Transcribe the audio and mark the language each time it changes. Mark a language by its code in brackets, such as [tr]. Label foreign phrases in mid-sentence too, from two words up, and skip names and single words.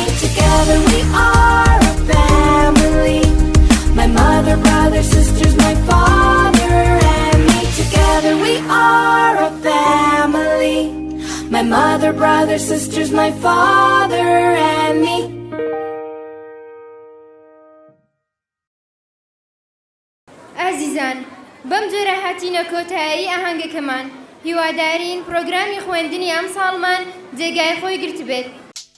[en] Together we are a family. My mother, brother, sisters, my father and me. Together we are a family. My mother, brother, sisters, my father and me. [ckb] ئازیزان بەم جۆرە هاتینە کۆتایی ئاهەنگەکەمان هیوادارین پرۆگرامی خوێندنی ئەم ساڵمان جێگای خۆی گرت بێت